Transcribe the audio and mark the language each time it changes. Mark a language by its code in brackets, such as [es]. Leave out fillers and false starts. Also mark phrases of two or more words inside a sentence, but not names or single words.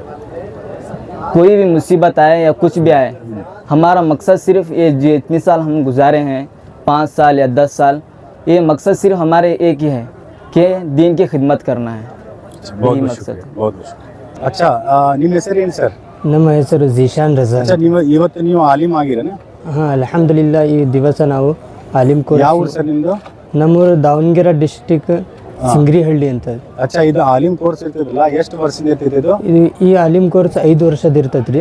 [hi] कोई भी मुसीबत आए या कुछ भी आए, हमारा मकसद सिर्फ ये जो इतने साल हम गुजारे हैं, 5 साल या 10 साल, ये मकसद सिर्फ हमारे एक ही है कि दीन की खिदमत करना है। बहुत मकसद है। बहुत शुक्रिया। अच्छा, [kn] ನಿಮ್ಮ ಹೆಸರೇನು ಸರ್? ನಮ್ಮ ಹೆಸರು ಜಿಶಾನ್ ರಜಾ. अच्छा, ಇವತ್ತು ನೀವು ಆಲಿಮ್ ಆಗಿರನ? ಹಾಂ, ಅಲ್ಹಮ್ದುಲಿಲ್ಲಾ. ಈ ದಿವಸ ನಾವು ಆಲಿಮ್ ಕೋರ್ಸ್. ಯಾವ ಊರು ಸರ್ ನಿಮ್ಮದು? ನಮ್ಮೂರು ದಾವಣಗೆರೆ ಡಿಸ್ಟಿಕ್ ಸಿಂಗ್ರಿಹಳ್ಳಿ ಅಂತ. अच्छा, ಇದು ಆಲಿಮ್ ಕೋರ್ಸ್ ಇರ್ತದಲ್ಲ, ಎಷ್ಟು ವರ್ಷದಿಂದ ಇರ್ತದೆ ಇದು? ಈ ಆಲಿಮ್ ಕೋರ್ಸ್ 5 ವರ್ಷದ ಇರ್ತೈತ್ರಿ.